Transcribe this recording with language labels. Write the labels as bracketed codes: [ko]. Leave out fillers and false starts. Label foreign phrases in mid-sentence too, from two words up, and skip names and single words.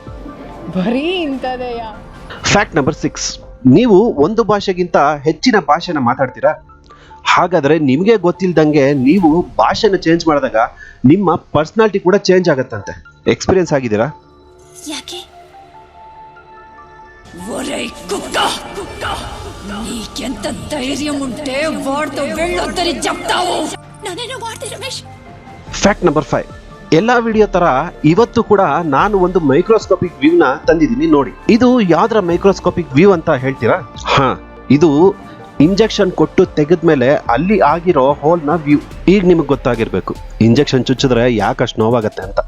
[kn] ಬರೀ ಇಂಥದೆಯಾ? [en] fact number 6. [kn] ನೀವು ಒಂದು ಭಾಷೆಗಿಂತ ಹೆಚ್ಚಿನ ಭಾಷೆನ ಮಾತಾಡ್ತೀರಾ? ಹಾಗಾದ್ರೆ ನಿಮಗೆ ಗೊತ್ತಿಲ್ದಂಗೆ ನೀವು ಭಾಷೆನ ಚೇಂಜ್ ಮಾಡಿದಾಗ ನಿಮ್ಮ ಪರ್ಸನಾಲಿಟಿ ಕೂಡ ಚೇಂಜ್ ಆಗತ್ತಂತೆ. ಎಕ್ಸ್ಪೀರಿಯನ್ಸ್ ಆಗಿದ್ದೀರಾ? ಯಾಕೆ? [te] నీకెంత ధైర్యం ఉంటే వాడితో వెళ్ళొద్దని చెప్తావు? నానేనో వాడితే రమేಶ್. [en] fact number 5. [kn] ಎಲ್ಲಾ ವಿಡಿಯೋ ತರ ಇವತ್ತು ಕೂಡ ನಾನು ಒಂದು [en] microscopic view [kn] ನ ತಂದಿದ್ದೀನಿ ನೋಡಿ. ಇದು ಯಾವ್ದ್ರ [en] microscopic view [kn] ಅಂತ ಹೇಳ್ತೀರಾ? ಇದು ಇಂಜೆಕ್ಷನ್ ಕೊಟ್ಟು ತೆಗೆದ್ಮೇಲೆ ಅಲ್ಲಿ ಆಗಿರೋ ಹೋಲ್ ನ ವ್ಯೂ. ಈಗ ನಿಮಗೆ ಗೊತ್ತಾಗಿರ್ಬೇಕು ಇಂಜೆಕ್ಷನ್ ಚುಚ್ಚಿದ್ರೆ ಯಾಕಷ್ಟು ನೋವಾಗತ್ತೆ ಅಂತ.